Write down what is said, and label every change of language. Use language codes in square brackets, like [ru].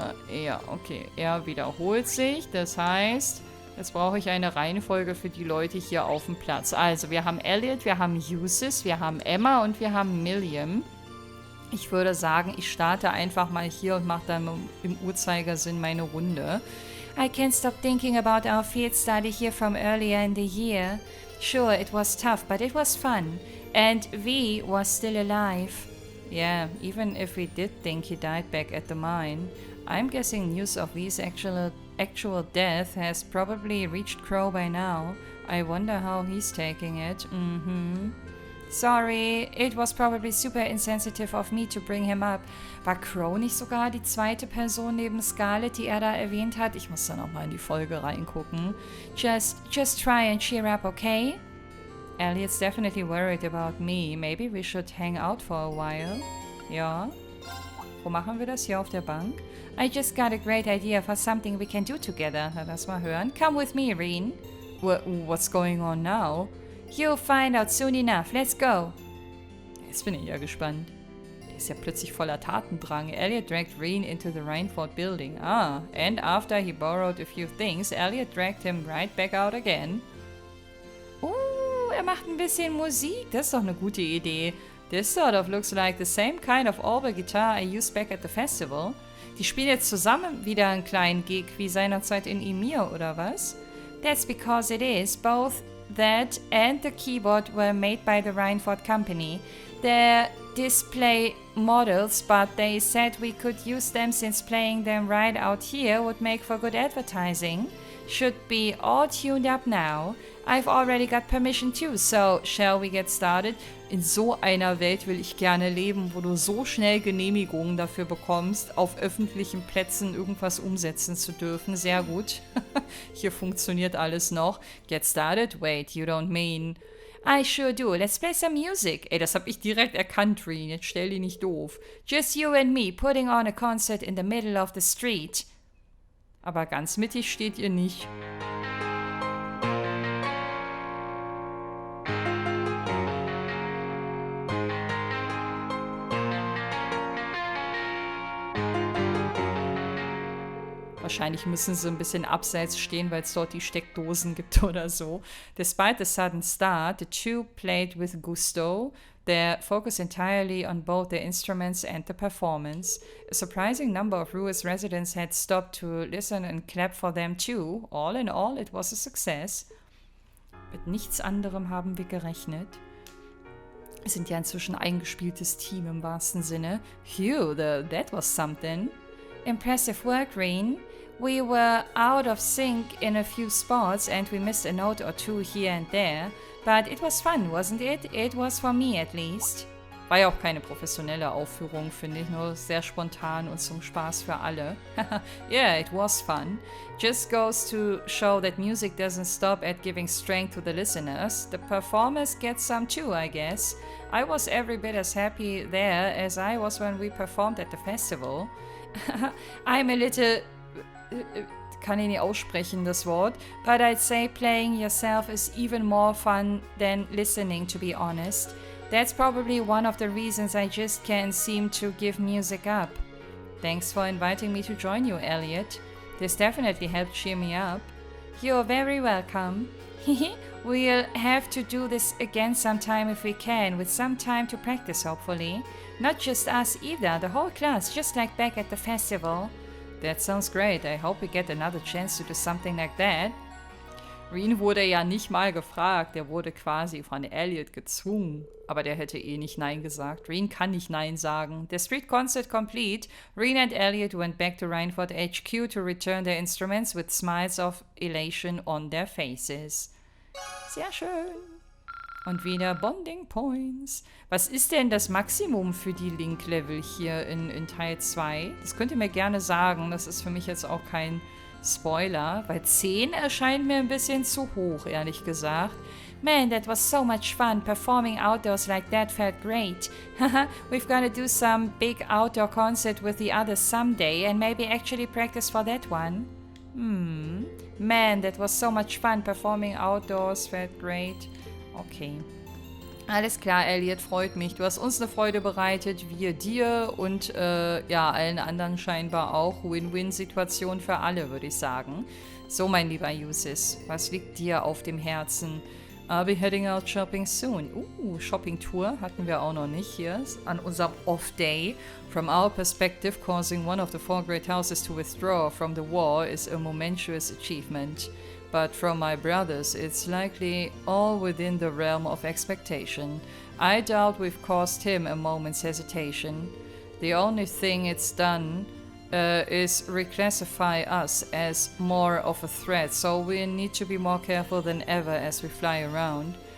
[de] Ja, okay. Er wiederholt sich, das heißt, jetzt brauche ich eine Reihenfolge für die Leute hier auf dem Platz. Also, wir haben Elliot, wir haben Eustace, wir haben Emma und wir haben Milliam. Ich würde sagen, ich starte einfach mal hier und mache dann im Uhrzeigersinn meine Runde. [en] I can't stop thinking about our field study here from earlier in the year. Sure, it was tough, but it was fun. And V was still alive. Yeah, even if we did think he died back at the mine. I'm guessing news of V's actual death has probably reached Crow by now. I wonder how he's taking it. Sorry, it was probably super insensitive of me to bring him up. [de] War Crow nicht sogar die zweite Person neben Scarlett, die er da erwähnt hat? Ich muss da nochmal in die Folge reingucken. [en] Just try and cheer up, okay? Elliot's definitely worried about me. Maybe we should hang out for a while. [de] Ja. Wo machen wir das? Hier auf der Bank? [en] I just got a great idea for something we can do together. [de] Na, lass mal hören. [en] Come with me, Reen. What's going on now? You'll find out soon enough. Let's go. [de] Jetzt bin ich ja gespannt. Er ist ja plötzlich voller Tatendrang. [en] Elliot dragged Reen into the Rhineford building. And after he borrowed a few things, Elliot dragged him right back out again. [de] Er macht ein bisschen Musik. Das ist doch eine gute Idee. [en] This sort of looks like the same kind of organ guitar I used back at the festival. [de] Die spielen jetzt zusammen wieder einen kleinen Gig wie seinerzeit in Emir, oder was? [en] That's because it is. Both that and the keyboard were made by the Rhineford company. They're display models, but they said we could use them since playing them right out here would make for good advertising. Should be all tuned up now. I've already got permission too, so shall we get started? [de] In so einer Welt will ich gerne leben, wo du so schnell Genehmigungen dafür bekommst, auf öffentlichen Plätzen irgendwas umsetzen zu dürfen. Sehr gut. Hier funktioniert alles noch. [en] Get started? Wait, you don't mean... I sure do. Let's play some music. [de] Ey, das hab ich direkt erkannt, Reen. Jetzt stell die nicht doof. [en] Just you and me putting on a concert in the middle of the street. [de] Aber ganz mittig steht ihr nicht. Wahrscheinlich müssen sie ein bisschen abseits stehen, weil es dort die Steckdosen gibt oder so. [en] Despite the sudden start, the two played with gusto. Their focus entirely on both the instruments and the performance. A surprising number of ROER's residents had stopped to listen and clap for them too. All in all, it was a success. [de] Mit nichts anderem haben wir gerechnet. Wir sind ja inzwischen ein eingespieltes Team im wahrsten Sinne. [en] Phew, that was something. Impressive work, Reen. We were out of sync in a few spots and we missed a note or two here and there. But it was fun, wasn't it? It was for me at least. [de] War ja auch keine professionelle Aufführung, finde ich, nur sehr spontan und zum Spaß für alle. [en] Yeah, it was fun. Just goes to show that music doesn't stop at giving strength to the listeners. The performers get some too, I guess. I was every bit as happy there as I was when we performed at the festival. I'm a little... [de] kann ich nicht aussprechen, das Wort. [en] But I'd say playing yourself is even more fun than listening, to be honest. That's probably one of the reasons I just can't seem to give music up. Thanks for inviting me to join you, Elliot. This definitely helped cheer me up. You're very welcome. We'll have to do this again sometime if we can, with some time to practice, hopefully. Not just us either, the whole class, just like back at the festival. That sounds great. I hope we get another chance to do something like that. [de] Reen wurde ja nicht mal gefragt. Der wurde quasi von Elliot gezwungen. Aber der hätte eh nicht Nein gesagt. Reen kann nicht Nein sagen. The street concert complete, Reen and Elliot went back to Reinford HQ to return their instruments with smiles of elation on their faces. Sehr schön. Und wieder Bonding Points. Was ist denn das Maximum für die Link-Level hier in Teil 2? Das könnt ihr mir gerne sagen. Das ist für mich jetzt auch kein Spoiler. Weil 10 erscheint mir ein bisschen zu hoch, ehrlich gesagt. [en] Man, that was so much fun. Performing outdoors like that felt great. We've got to do some big outdoor concert with the others someday and maybe actually practice for that one. Man, that was so much fun. Performing outdoors felt great. [de] Okay. Alles klar, Elliot, freut mich. Du hast uns eine Freude bereitet, wir dir und ja, allen anderen scheinbar auch. Win-Win-Situation für alle, würde ich sagen. So, mein lieber Yusis, was liegt dir auf dem Herzen? [en] I'll be heading out shopping soon. [de] Shopping-Tour hatten wir auch noch nicht hier an unserem Off-Day. [en] From our perspective, causing one of the 4 great houses to withdraw from the war is a momentous achievement. But from my brothers, it's likely all within the realm of expectation. I doubt we've caused him a moment's hesitation. The only thing it's done is reclassify us as more of a threat, so we need to be more careful than ever as we fly around.